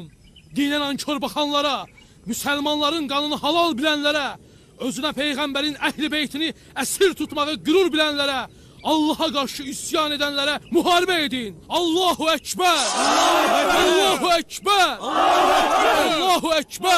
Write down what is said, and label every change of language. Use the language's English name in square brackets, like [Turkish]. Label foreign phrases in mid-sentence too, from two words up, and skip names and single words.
[Azerbaijani] Dinə nankör baxanlara, müsəlmanların qanını halal bilənlərə, özünə Peyğəmbərin əhl-i beytini əsir tutmağı qürur bilənlərə, Allaha qarşı üsyan edənlərə müharibə edin. [Arabic] الله أكبر! الله أكبر! الله أكبر!